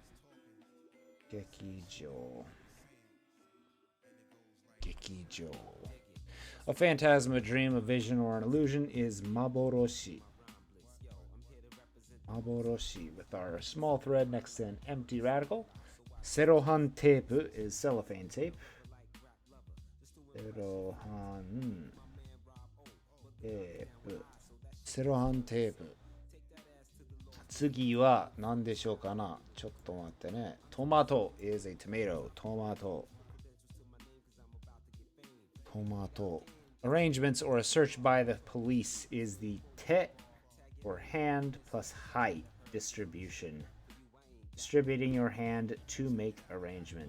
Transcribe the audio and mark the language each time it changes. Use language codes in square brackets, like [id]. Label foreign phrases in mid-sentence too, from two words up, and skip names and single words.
[ja] Gekijo. Gekijo. [en] A phantasm, a dream, a vision, or an illusion is maboroshi. Maboroshi, with our small thread next to an empty radical. Serohan tape is cellophane tape. [ja] Serohan tape. Serohan tape. 次は何でしょうかな。ちょっと待ってね。 [en] Tomato is a tomato. Tomato. Tomato. Arrangements or a search by the police is the te, or hand, plus hai, distribution. Distributing your hand to make arrangement.